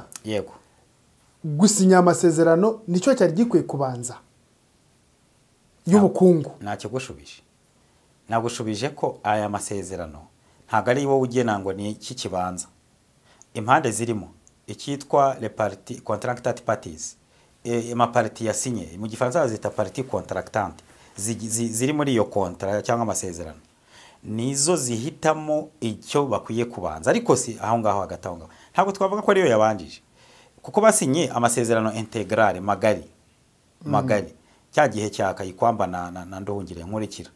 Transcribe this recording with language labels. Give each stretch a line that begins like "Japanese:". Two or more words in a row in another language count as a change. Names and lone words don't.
Kinyarwanda: yego gusinya amasezerano nicyo cyari gikwiye kubanza y'ubukungu ntacyo gushubije nagushubije ko aya masezerano ntago ari wowe ugena ngo ni iki kibanza impande zirimo ikitwa
French: les parties contractant parties ma partie
Kinyarwanda: yasinye mu gifaransa bazita
French: partie contractante
Kinyarwanda: ziri muri iyo contrat cyangwa amasezerano nizo zihitamo icyo bakwiye kubanza, ariko si aho ngaho hagati aho ngaho ntabwo twavuga ko ariyo yabanjije, kuko basinye amasezerano integrale magari cya gihe cya Kayikwamba na Nduhungire nkurikira